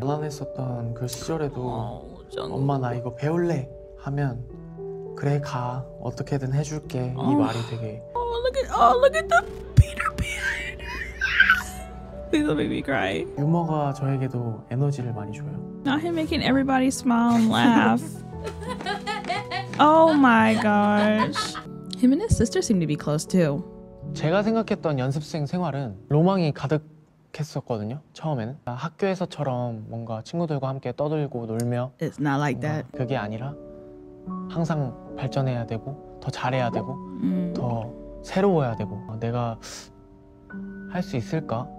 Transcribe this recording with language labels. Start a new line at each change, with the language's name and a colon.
Korean: 가난했었던 그 시절에도 엄마 나 이거 배울래 하면 그래 가 어떻게든 해줄게 이 말이 되게
English: look at the Peter Pan. Please don't make me cry.
Korean: 유머가 저에게도 에너지를 많이 줘요.
English: Not him making everybody smile and laugh. Oh my gosh. Him and his sister seem to be close too.
Korean: 제가 생각했던 연습생 생활은 로망이 가득 익숙했었거든요. 처음에는 학교에서처럼 뭔가 친구들과 함께 떠들고 놀며
English: It's not like that.
Korean: 그게 아니라 항상 발전해야 되고 더 잘해야 되고 더 새로워야 되고 내가 할 수 있을까?